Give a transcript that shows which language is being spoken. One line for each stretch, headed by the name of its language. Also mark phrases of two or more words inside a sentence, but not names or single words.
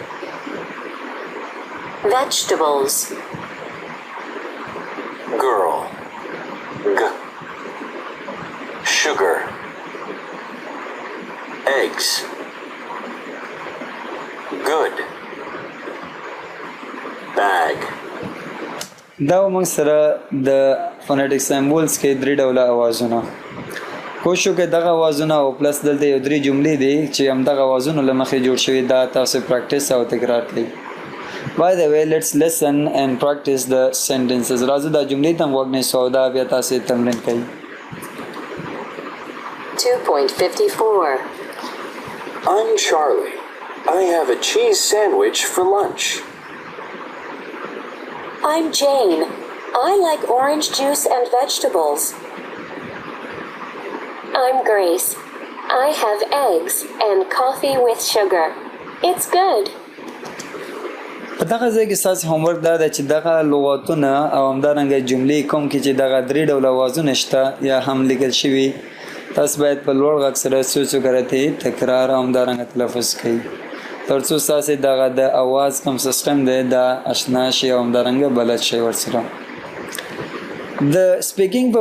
English: Vegetables. Girl. G. Sugar. Eggs. Good. Bag.
Pashto: دا موږ سره د
English: phonetic symbols
Pashto: کې درې ډوله اوازونه کوشش وکړئ دغه اوازونه او پلس دلته یو درې جملې دي چې همدغه اوازونو له مخې جوړ شوي دا تاسو پریکټس او تکرار کړئ
English: By the way, let's listen and practice the sentences.
Pashto: راځو دا جملې ته غوږ نیسو او دا بیا تاسې تمرین کړئ
English: 2.54. I'm Charlie. I have a cheese sandwich for lunch. I'm Jane. I like orange juice and vegetables. I'm Grace. I have eggs and coffee with sugar. It's good.
Pashto: په دغه ځای کې ستاسې هومورک دا ده چې دغه لغتونه او همدارنګه جملې کوم کې چې دغه درې ډوله اوازونه شته یا هم لیکل شوي تاسو باید په لوړ غږ سره څو څو کرتې تکرار او همدارنګه تلفظ کړئ تر څو ستاسې دغه د اواز کوم سیسټم دی دا اشنا شي او همدارنګه بلد شي ورسره د سپیکینګ په